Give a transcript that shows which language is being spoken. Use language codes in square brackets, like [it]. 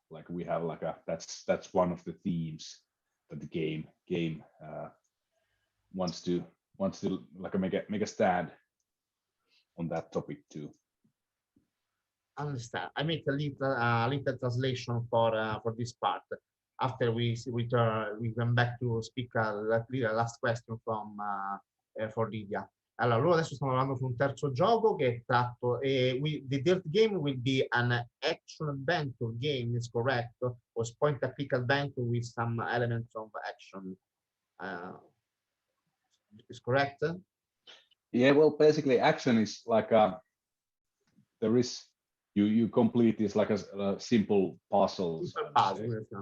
[en] Like we have like that's one of the themes that the game wants to like make a stand on that topic too. Understand. I make a little translation for this part. After we come back to speak the last question for Lydia. [it] Allora, loro adesso stiamo parlando su un terzo gioco che è tratto, [en] the third game will be an action adventure game, is correct? Or point and click adventure with some elements of action. Is correct? Yeah, well, basically action is like there is you complete this like a simple puzzles. Simple puzzle.